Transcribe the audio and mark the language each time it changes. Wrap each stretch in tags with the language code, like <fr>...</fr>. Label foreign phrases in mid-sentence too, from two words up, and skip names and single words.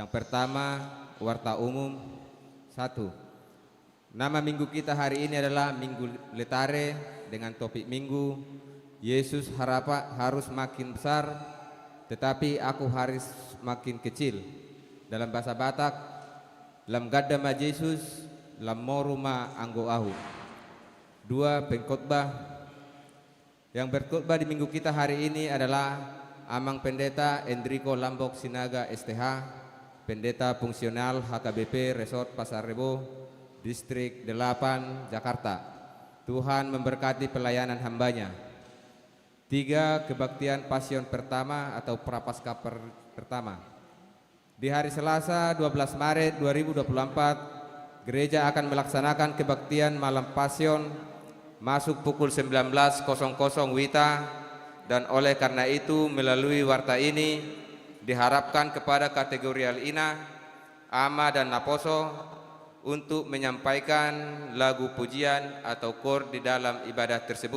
<id>Yang pertama, warta umum 1. Nama minggu kita hari ini adalah Minggu Letare dengan topik minggu Yesus harus makin besar, tetapi aku harus makin kecil. Dalam bahasa Batak,</id> <bbc>lam gadama Yesus, lam moruma anggo ahu.</bbc> <id>2. Pengkhotbah. Yang berkhotbah di minggu kita hari ini adalah Amang Pendeta Enrico Lambok Sinaga STH, Pendeta Fungsional HKBP Resort Pasar Rebo, Distrik 8, Jakarta. Tuhan memberkati pelayanan hambanya. 3. Kebaktian Pasion pertama atau Prapaskah pertama. Di hari Selasa 12 Maret 2024, gereja akan melaksanakan kebaktian malam Pasion masuk pukul 19.00 WITA, dan oleh karena itu melalui warta ini diharapkan kepada kategorial Ina, Ama dan Naposo untuk menyampaikan lagu pujian atau kor di dalam ibadah tersebut.</id>